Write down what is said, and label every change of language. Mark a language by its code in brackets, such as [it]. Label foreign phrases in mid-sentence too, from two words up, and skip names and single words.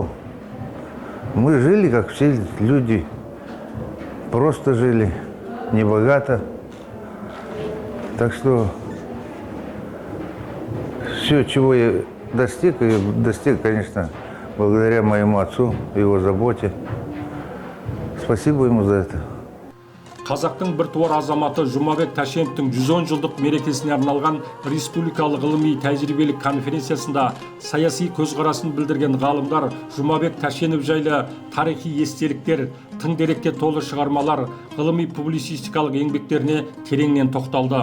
[ru] Мы жили, как все люди, просто жили, небогато. Так что все, чего я достиг, конечно, благодаря моему отцу, его заботе. Спасибо ему за это. [kk] Қазақтың біртуар азаматы Жұмабек Тәшеновтің 110 жылдық мерекесіне арналған республикалық ғылыми тәжірибелік конференциясында саяси көзқарасын білдірген ғалымдар Жұмабек Тәшенов жайлы тарихи естеліктер, тың дерекке толы шығармалар, ғылыми публицистикалық еңбектеріне тереңнен тоқталды.